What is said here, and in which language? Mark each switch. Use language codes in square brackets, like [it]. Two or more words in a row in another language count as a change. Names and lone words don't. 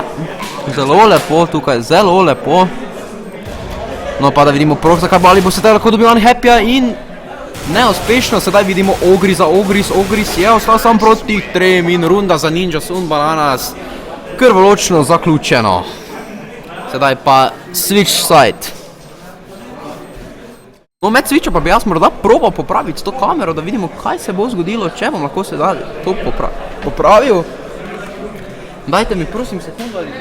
[sl] Zelo lepo tukaj, zelo lepo. No pa da vidimo Proxa, kaj bo, ali bo sedaj lahko dobil Unhappyja in neuspešno, sedaj vidimo Ogris je ostal sam proti 3 in runda za [en] Ninjas and Bananas [sl] krvoločno zaključeno. [en] Sedaj pa switch side. [sl] No med switcho pa bi jaz morda probal popraviti to kamero, da vidimo, kaj se bo zgodilo, če bom lahko sedaj to popravil. Dajte mi prosim sekundo, ali...